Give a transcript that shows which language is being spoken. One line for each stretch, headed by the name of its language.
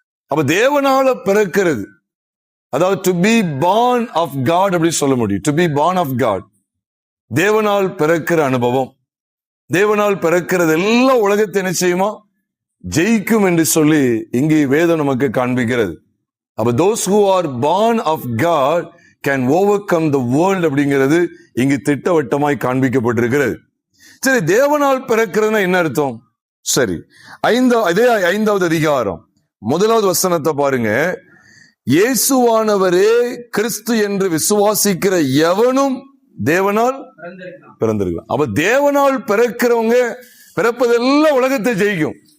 Tamil: அப்ப தேவனால பிறக்கிறது, அதாவது
English: to be born of God
Tamil: அப்படி சொல்ல முடியும்.
English: to be born of God,
Tamil: தேவனால் பிறக்கிற அனுபவம், தேவனால் பிறக்கிறது எல்லாம் உலகத்தை என்ன செய்யுமா? ஜெயிக்கும் என்று சொல்லி இங்கே வேதம் நமக்கு காண்பிக்கிறது. அப்ப
English: those who are born of God can overcome the world
Tamil: அப்படிங்கிறது இங்கு திட்டவட்டமாய் காண்பிக்கப்பட்டிருக்கிறது. சரி, தேவனால் பிறக்கிறதுனா என்ன அர்த்தம்? சரி, அதே 5வது அதிகாரம் 1 பாருங்க. இயேசுவானவரே கிறிஸ்து என்று விசுவாசிக்கிற எவனும் தேவனால் பிறந்திருக்கலாம். அப்ப தேவனால் பிறக்கிறவங்க பிறப்பதெல்லாம் உலகத்தை ஜெயிக்கும்.